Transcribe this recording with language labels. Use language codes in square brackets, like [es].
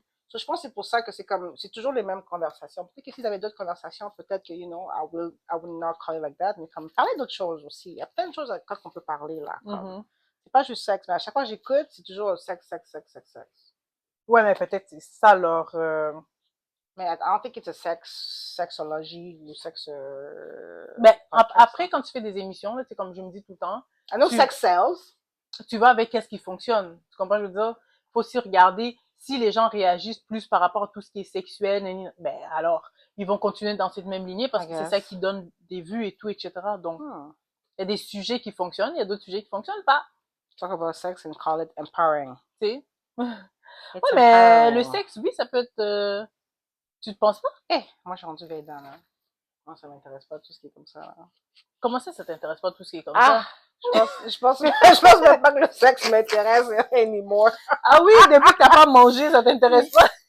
[fr] So, je pense que c'est pour ça que c'est toujours les mêmes conversations. Peut-être que s'ils avaient d'autres conversations, peut-être que, [en] you know, I will not call it like that, [fr] mais comme parler d'autres choses aussi. Il y a plein de choses qu'on peut parler là. C'est pas juste sexe, mais à chaque fois que j'écoute, c'est toujours sexe. Ouais, mais peut-être c'est ça leur Mais [en] I don't think it's a sexology ou sex... [fr] Ben, podcast, après, quand tu fais des émissions, là, c'est comme je me dis tout le temps, [en] I know sex sells. [fr] tu vas avec qu'est-ce qui fonctionne. Tu comprends? Je veux dire, faut aussi regarder si les gens réagissent plus par rapport à tout ce qui est sexuel, ben alors, ils vont continuer dans cette même lignée parce que c'est ça qui donne des vues et tout, etc. Donc, il y a des sujets qui fonctionnent, il y a d'autres sujets qui fonctionnent pas. [en] Talk about sex and call it empowering. [fr] Tu sais? Ouais, mais le sexe, oui, ça peut être... Tu te penses pas? Moi, je suis rendue veille là. Moi, ça m'intéresse pas tout ce qui est comme ça. Là. Comment ça t'intéresse pas tout ce qui est comme ça? Je pense même pas que le sexe m'intéresse anymore. Ah oui, depuis que t'as pas mangé, ça t'intéresse pas?